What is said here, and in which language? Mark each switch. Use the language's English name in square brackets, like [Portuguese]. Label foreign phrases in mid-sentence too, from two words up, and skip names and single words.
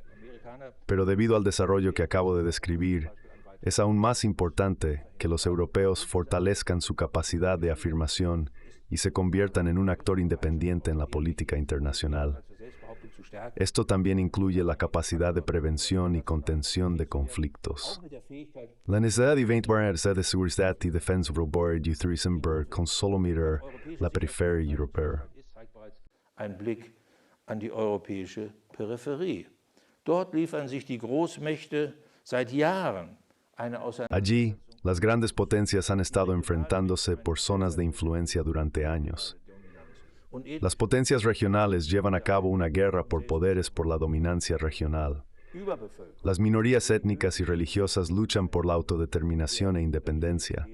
[Spanish] Pero debido al desarrollo que acabo de describir, es aún más importante que los europeos fortalezcan su capacidad de afirmación y se conviertan en un actor independiente en la política internacional. Esto también incluye la capacidad de prevención y contención de conflictos. La necesidad de de seguridad y defensa global y Thurisenberg consolidaron la periferia europea. [German] Ein Blick an die europäische Peripherie. Dort liefern sich die Großmächte seit Jahren. [Spanish] Allí, las grandes potencias han estado enfrentándose por zonas de influencia durante años. Las potencias regionales llevan a cabo una guerra por poderes por la dominancia regional. Las minorías étnicas y religiosas luchan por la autodeterminación e independencia.